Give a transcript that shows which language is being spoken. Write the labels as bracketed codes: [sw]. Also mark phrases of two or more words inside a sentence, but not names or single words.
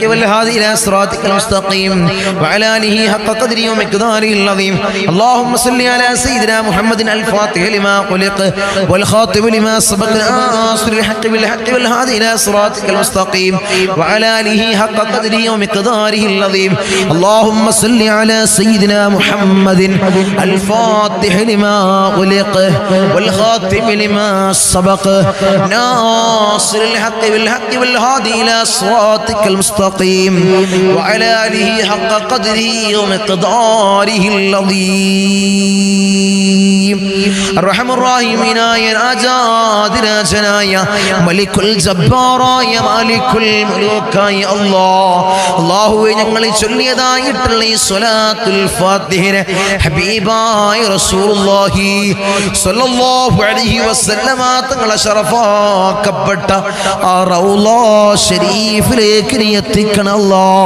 [ar] والهادي إلى صراطك المستقيم وعلى آله حق قدره ومقداره العظيم اللهم صل على سيدنا محمد الفاتح لما علق والخاتم لما سبق ناصر الحق بالحق والهادي إلى صراطك المستقيم وعلى آله حق قدره ومقداره العظيم اللهم صل على سيدنا محمد الفاتح لما علق والخاتم لما سبق ناصر الحق بالحق والهادي إلى صراطك المستقيم وعلى آله حق قدره ومقداره العظيم الرحمن الراحمين يا [ml] രാജാതിരാജനായ മലിക്കുൽ ജബ്ബാറായ മാലിക്കുൽ മുലൂക്കായ അല്ലാഹുവേ ഞങ്ങൾ ചൊല്ലിയതായിട്ടുള്ള ഈ സ്വലാത്തുൽ ഫാത്തിഹയെ ഹബീബായ റസൂലുള്ളാഹി [ar] صلى الله عليه وسلم [ml] തങ്ങളെ ശറഫാക്കപ്പെട്ട ആ റൗള ശരീഫിലേക്ക് നീ എത്തിക്കണം അല്ലാഹ്.